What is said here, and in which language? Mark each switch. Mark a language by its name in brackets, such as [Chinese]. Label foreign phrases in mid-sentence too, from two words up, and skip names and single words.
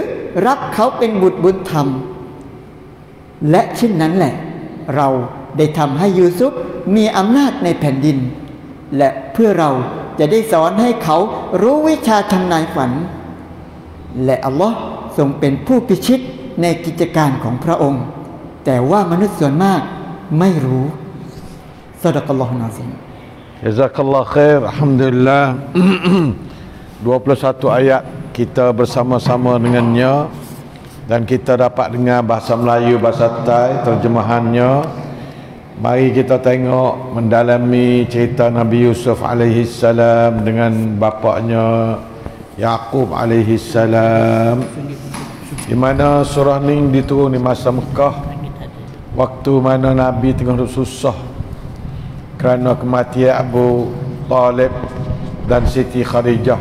[Thai] รับเขาเป็นบุตรบุญธรรมและเช่นนั้นแหละเราได้ทำให้ยูซุฟมีอำนาจในแผ่นดินและเพื่อเราจะได้สอนให้เขารู้วิชาทำนายฝันและอัลลอฮ์ทรงเป็นผู้พิชิตในกิจการของพระองค์แต่ว่ามนุษย์ส่วนมากไม่รู้ซะดะกัลลอฮุนะซิม [Arabic] جزاك الله خير. الحمد لله. [Malay] 21 ayat kita bersama-sama dengannya dan kita dapat dengar bahasa Melayu, bahasa Thai terjemahannya. Mari kita tengok mendalami cerita Nabi Yusuf [Arabic] عليه السلام [Malay] dengan bapaknya Yaqub [Arabic] عليه السلام, [Malay] di mana surah ni diturun di masa Mekah, waktu mana Nabi tengah susah kerana kematian Abu Talib dan Siti Khadijah.